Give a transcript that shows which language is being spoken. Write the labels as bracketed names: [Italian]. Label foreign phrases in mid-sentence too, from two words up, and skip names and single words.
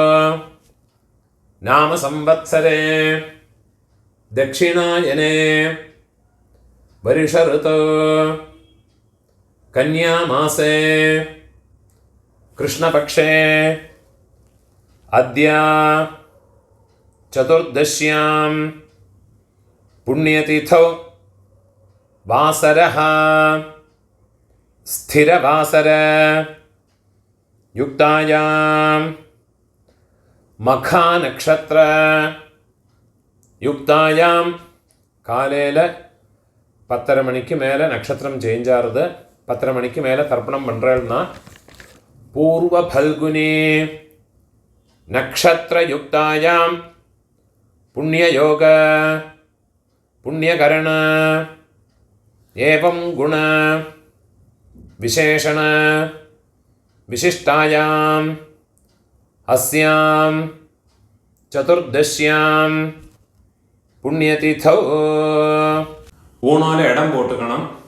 [Sanskrit] नाम संवत्सरे दक्षिणायने वर्ष ऋतौ कन्या मासे कृष्णपक्षे अद्य चतुर्दश्यां पुण्यतिथौ वासरः स्थिरवासर युक्तायां मखा नक्षत्र युक्तायां कालेल [Tamil] 10:30 மணிக்கு மேலே நட்சத்திரம் சேஞ்ச் ஆகுது. 10:30 மணிக்கு மேலே தர்ப்பணம் பண்ணுறேன்னா [Sanskrit] पूर्व फल्गुनी नक्षत्रयुक्तायां पुण्ययोग पुण्यकरण एवं गुण विशेषण विशिष्टायां अस्यां चतुर्दश्यां पुण्यतिथौ [Tamil] ஊனால இடம் போட்டுக்கணும்.